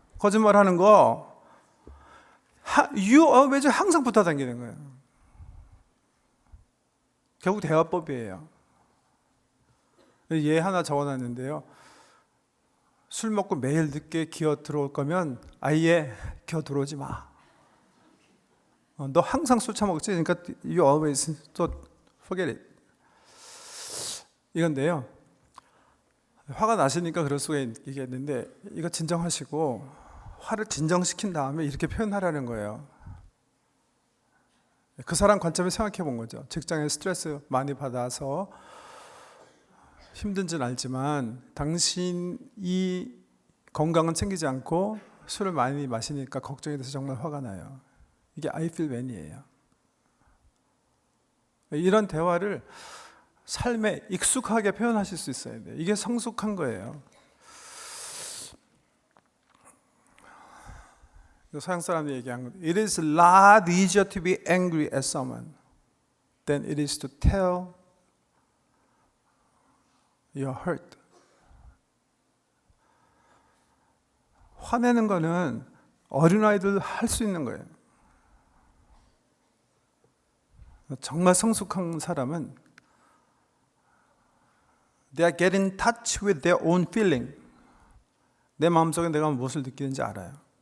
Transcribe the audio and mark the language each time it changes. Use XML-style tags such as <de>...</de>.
<ko>거짓말하는 거. 왜 항상 붙어 다니는 거예요. 결국 대화법이에요. 얘 하나 적어놨는데요. 술 먹고 매일 늦게 기어 들어올 거면 아예 기어 들어오지 마. 너 항상 술 처먹지?</ko> <en>그러니까 you always forget it.</en> <ko>이건데요. 화가 나시니까 그럴 수가 있겠는데 이거 진정하시고 화를 진정시킨 다음에 이렇게 표현하라는 거예요. 그 사람 관점에 생각해 본 거죠. 직장에 스트레스 많이 받아서 힘든지는 알지만 당신이 건강은 챙기지 않고 술을 많이 마시니까 걱정이 돼서 정말 화가 나요. 이게 I feel when 이에요. 이런 대화를 삶에 익숙하게 표현하실 수 있어야 돼요. 이게 성숙한 거예요. 서양 사람들이 얘기한 거.</ko> <en>It is a lot easier to be angry at someone than it is to tell you're hurt.</en> <ko>화내는 거는 어린아이들 할 수 있는 거예요.</ko> <en>정말 성숙한 사람은 they are getting in touch with their own feeling.</en> <ko>내 마음속에 내가 무엇을 느끼는지 알아요.</ko>